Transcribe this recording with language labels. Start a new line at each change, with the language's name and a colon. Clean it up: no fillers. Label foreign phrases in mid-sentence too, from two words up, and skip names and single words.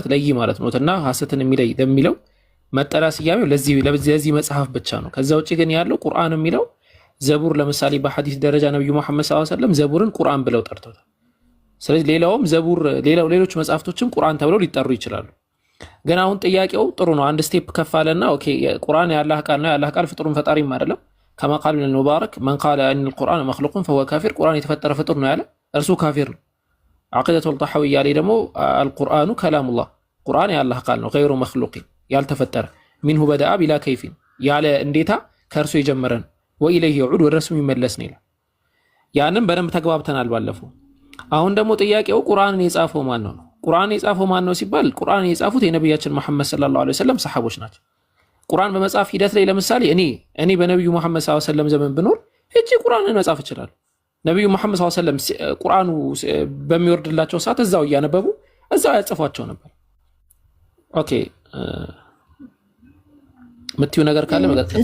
Amharic: ለይ ማለት ነው እና ሐሰትን የሚለይ የሚለው መጠሪያ ስያሜው ለዚህ መጽሐፍ ብቻ ነው። ከዛ ውጪ ግን ያለው ቁርአን የሚለው ዘቡር ለምሳሌ በሐዲስ ደረጃ ነብዩ መሐመድ
Arabic: صلى الله عليه وسلم
Amharic: ዘቡርን ቁርአን ብለው ጠርተውታል። ስለዚህ ሌላውም ዘቡር ሌሎች መጽሐፍቶችም ቁርአን ተብለው ሊጠሩ ይችላሉ። ግን አሁን ጥያቄው ጥሩ ነው። አንድ ስቴፕ ከፍ አለና ኦኬ ቁርአን የአላህ ቃል ነው። የአላህ ቃል ፍጡሩን ፈጣሪም አይደለም።
Arabic: كما قال
Amharic: ኢብኑ ሙባረክ
Arabic: من قال أن القرآن مخلوق فهو كافر
Amharic: ቁርአን የተፈጠረ ፍጡር ነው ያለ እርሱ ካፊር ነው። አቂደቱል ጣሐዊያ ላይ ደግሞ
Arabic: القرآن كلام الله
Amharic: ቁርአን የአላህ ቃል ነው
Arabic: غير مخلوق
Amharic: ያልተፈጠረ
Arabic: منه بدأ بلا كيف
Amharic: ያለ እንዴታ ከእርሱ የጀመረ ነው።
Arabic: وإليه يعود
Amharic: ወደ እርሱ የሚመለስ ነው ይላል። ያንን በደንብ ተግባብተናል ባለፈው። አሁን ደግሞ ጥያቄው ቁርአንን የጻፈው ማን ነው? ቁርአንን የጻፈው ማን ነው ሲባል ቁርአንን የጻፉት የነብያችን መሐመድ
Arabic: صلى الله عليه وسلم
Amharic: ሰሐቦች ናቸው። ቁርአን በመጻፍ ሂደት ላይ ለምሳሌ እኔ በነብዩ መሐመድ
Arabic: صلى الله عليه وسلم
Amharic: ዘመን ብኖር እቺ ቁርአንን መጻፍ እችላለሁ። ነብዩ መሐመድ
Arabic: صلى الله عليه وسلم
Amharic: ቁርአኑ በሚወርድላቸው ሰዓት እዛው እያነበቡ እዛው ያጽፏቸው ነበር። ኦኬ ምትዩ ነገር ካለ መቀጠል